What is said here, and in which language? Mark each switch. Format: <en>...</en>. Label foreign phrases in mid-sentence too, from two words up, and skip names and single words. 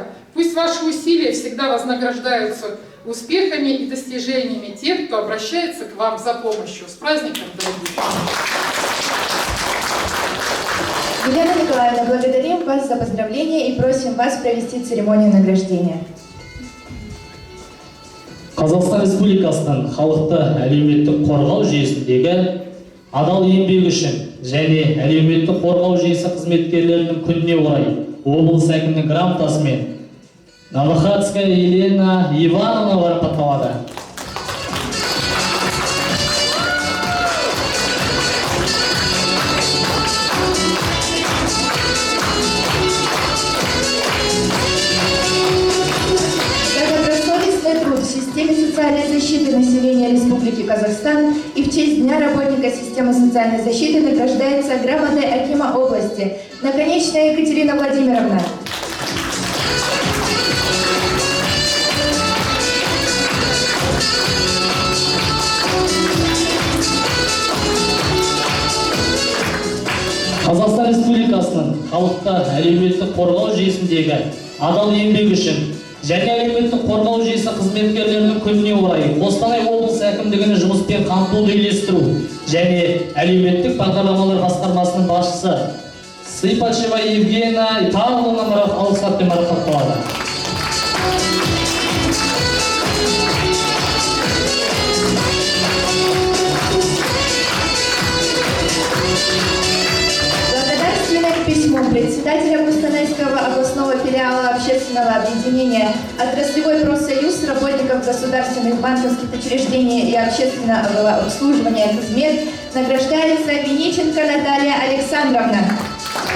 <ru>Пусть ваши усилия всегда вознаграждаются успехами и достижениями тех, кто обращается к вам за помощью. С праздником, дорогие! Елена Николаевна, благодарим вас за поздравления и просим вас провести церемонию награждения.</ru> <kk>Қазақстан Республикасының халықты әлеуметтік қорғау жүйесіндегі адал еңбегі үшін және әлеуметтік қорғау жүйесі қызметкерлерінің күніне орай облыс әкімінің грамотасымен Новохадская Елена Ивановна марапатталады.</kk> <ru>В системе социальной защиты населения Республики Казахстан и в честь Дня работника системы социальной защиты награждается грамотой акима области Наконечная Екатерина Владимировна.</ru> <kk>Қазақстан Республикасының халықты әлеуметтік қорғау жүйесіндегі адал еңбегі үшін және әлеуметтік қорғау жүйесі қызметкерлерінің күніне орай Қостанай облысы әкімдігінің жұмыспен қамтуды үйлестіру және әлеуметтік бағдарламалар басқармасының басшысы Сыйпатшева Евгения Павловна алғыс хатпен марапатталады.</kk> <ru>Письмом председателя Костанайского областного филиала общественного объединения «Отраслевой профсоюз работников государственных банковских учреждений и общественного обслуживания «Кызмет» награждается Виниченко Наталья Александровна.</ru>